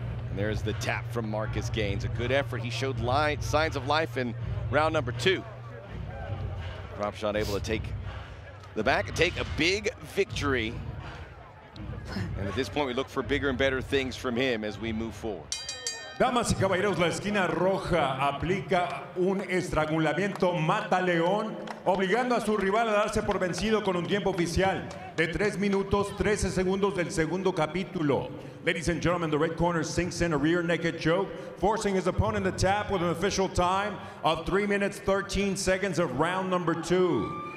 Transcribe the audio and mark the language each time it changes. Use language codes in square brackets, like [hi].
[en] And there's the tap from Marcus Gaines. A good effort. He showed signs of life in round number 2. Kropschot able to take the back and take a big victory. And at this point, we look for bigger and better things from him as we move forward. [es] Damas y caballeros, la esquina roja aplica un estrangulamiento mata-león, obligando a su rival a darse por vencido con un tiempo oficial de 3 minutos 13 segundos del segundo capítulo. [en] Ladies and gentlemen, the red corner sinks in a rear naked choke, forcing his opponent to tap with an official time of 3 minutes 13 seconds of round number 2.